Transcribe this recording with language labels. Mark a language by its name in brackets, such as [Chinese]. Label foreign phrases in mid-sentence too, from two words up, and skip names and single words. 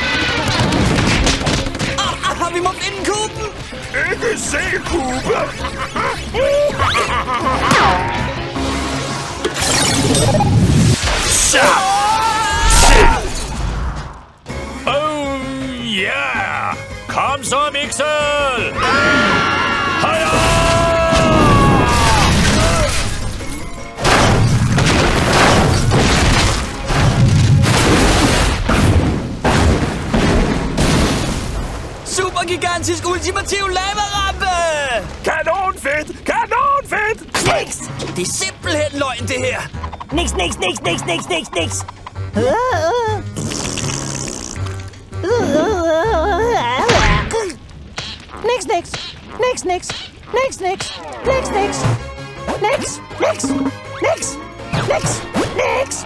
[Danish] Vi må finde kuben! Ikke se kube! Så! [English] Oh yeah! [Danish] Kom så, Mixel! Heja! Supergigantisk ultimativ lavarampe! Kanonfedt! Kanonfedt! Nix! Det er simpelthen løgn, det her. Nix, nix, nix, nix, nix, nix, nix! Nix, nix! Nix, nix! Nix, nix! Nix, nix! Nix! Nix! Nix! Nix! Nix!